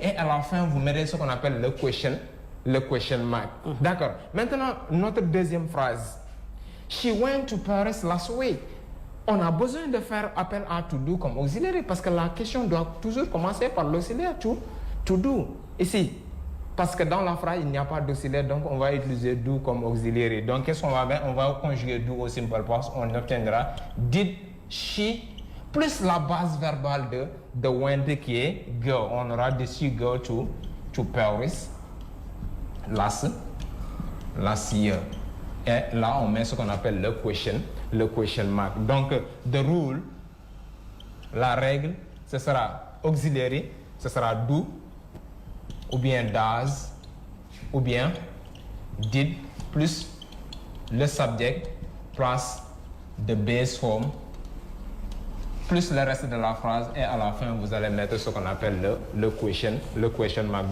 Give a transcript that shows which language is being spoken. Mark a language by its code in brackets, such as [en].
[fr] Et à la fin, vous mettez ce qu'on appelle le question mark. D'accord. Maintenant, notre deuxième phrase. [en] She went to Paris last week. [fr] On a besoin de faire appel à to do comme auxiliaire parce que la question doit toujours commencer par l'auxiliaire to do. Ici, parce que dans la phrase, il n'y a pas d'auxiliaire, donc on va utiliser do comme auxiliaire. Donc, qu'est-ce qu'on va faire? On va conjuguer do au simple past. On obtiendra [en] did she [fr] plus la base verbale de went qui est go. On aura [en] did she go to Paris last year. [fr] Et là, on met ce qu'on appelle le question mark. Donc, the rule, la règle, ce sera auxiliary, ce sera do, ou bien does, ou bien did, plus le subject, plus the base form, plus le reste de la phrase, et à la fin, vous allez mettre ce qu'on appelle le question mark.